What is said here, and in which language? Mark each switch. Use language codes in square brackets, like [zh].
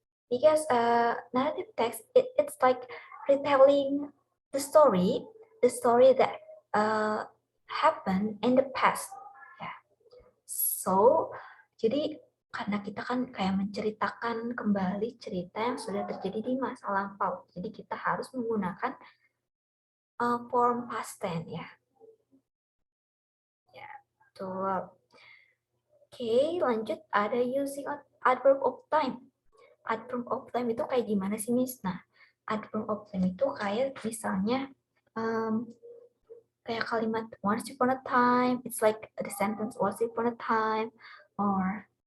[en] Because narrative text it's like retelling the story that happened in the past. Yeah. [id] So jadi karena kita kan kayak menceritakan kembali cerita yang sudah terjadi di masa lampau. Jadi kita harus menggunakan form past tense ya. Ya, betul. Oke, lanjut ada [en] using adverb of time. Adverb of time [id] itu kayak gimana sih, [en] Miss? Nah, adverb of time [id] itu kayak misalnya kayak kalimat [en] once upon a time, it's like the sentence once upon a time, or